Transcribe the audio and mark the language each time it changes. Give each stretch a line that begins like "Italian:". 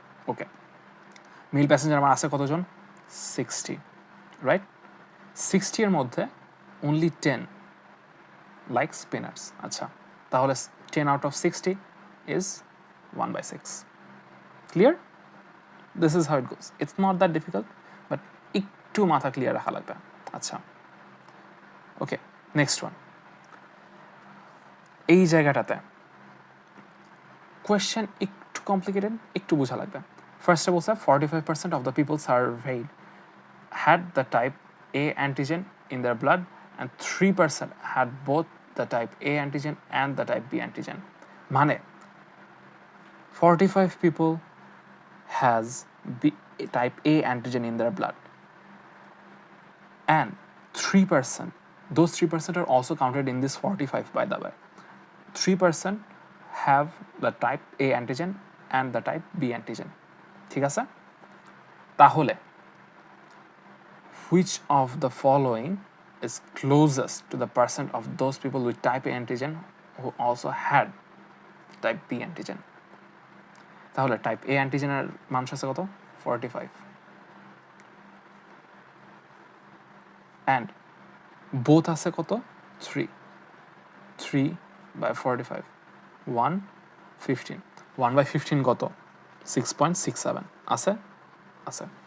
Bangla: Okay, mail passenger আমার আছে কতজন 60, রাইট?
English: 60
Bangla: এর মধ্যে
English: only 10 likes peanuts।
Bangla: আচ্ছা, তাহলে
English: 10 out of 60 is 1/6। Clear? This is how it goes. It's not that difficult, but
Bangla: একটু মাথা ক্লিয়ার রাখা লাগবে। আচ্ছা, ওকে, নেক্সট ওয়ান। এই জায়গাটাতে কোয়েশ্চেন একটু কমপ্লিকেটেড, একটু বোঝা লাগবে। ফার্স্টে বলছে
English: 45% of the people surveyed had the type A antigen in their blood and 3% had both the type A antigen and the type B antigen।
Bangla: মানে
English: 45 people has type A antigen in their blood and 3%, those 3% are also counted in this 45 by the way, 3% have the type A antigen and the type B antigen।
Bangla: ঠিক আছে?
English: তাহলে which of the following is closest to the percent of those people with type A antigen who also had type B antigen?
Bangla: তাহলে type এ অ্যান্টিজেনের মানুষ আছে কত 45 and both আছে কত 3/45 1/15 1/15 কত 6.67 আছে আছে।